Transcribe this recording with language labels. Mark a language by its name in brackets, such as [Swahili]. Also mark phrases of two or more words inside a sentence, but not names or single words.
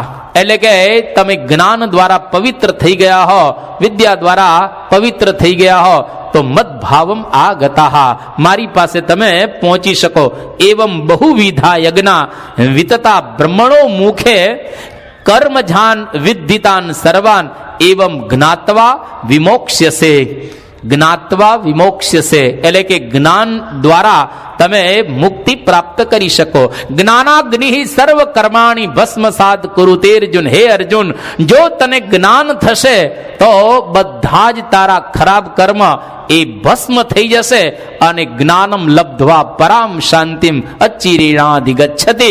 [Gujarati] એટલે કે તમે જ્ઞાન દ્વારા પવિત્ર થઈ ગયા હો, વિદ્યા દ્વારા પવિત્ર થઈ ગયા હો તો [Sanskrit] મદ ભાવમ આગતા, [Gujarati] મારી પાસે તમે પહોંચી શકો. [Sanskrit] એવમ બહુવિધા યજ્ઞ વિતતા બ્રહ્મણો મુખે કર્મજાન વિદ્ધિતાન સર્વાન એવમ જ્ઞાત્વા વિમોક્ષ્યસે. જ્ઞાત્વા વિમોક્ષ્યસે [Gujarati] એટલે કે જ્ઞાન દ્વારા તમે મુક્તિ પ્રાપ્ત કરી શકો. [Sanskrit] જ્ઞાનાગ્નિ સર્વ કર્માણી ભસ્મસાત કુરુતે અર્જુન. [Gujarati] હે અર્જુન, જો તને જ્ઞાન થશે તો બધા જ તારા ખરાબ કર્મ એ ભસ્મ થઈ જશે અને [Sanskrit] જ્ઞાનમ લબ્ધવા પરામ શાંતિમ અચિરેણાધિગચ્છતિ.